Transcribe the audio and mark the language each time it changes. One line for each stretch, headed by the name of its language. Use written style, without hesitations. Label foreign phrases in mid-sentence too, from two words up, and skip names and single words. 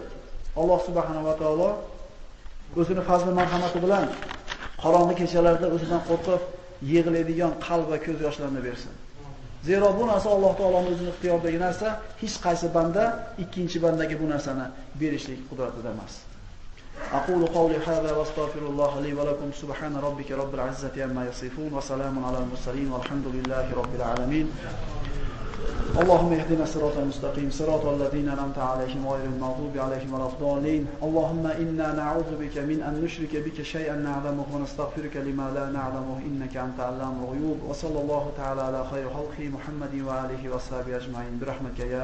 Uzbek: Alloh subhanahu va taolo o'zining fazli marhamati bilan qorong'u kechalarda o'zidan qo'rqib yig'laydigan qalb va ko'z yoshlarini bersin. Zero bu narsa Alloh taoloning o'zining ixtiyoridagi narsa, hech qaysi banda ikkinchi bandaga bu narsani berishlik qudratida emas.
Arabic: أقول قولي هذا وأستغفر الله لي ولكم سبحان ربك رب العزة عما يصفون وسلام على المرسلين والحمد لله رب العالمين. اللهم اهدنا الصراط المستقيم صراط الذين أنعمت عليهم غير المغضوب عليهم ولا الضالين. اللهم إنا نعوذ بك من أن نشرك بك شيئا نعلمه ونستغفرك لما لا نعلمه إنك أنت علام الغيوب. وصلى الله تعالى على خير خلقه محمد وآله وصحبه أجمعين برحمتك يا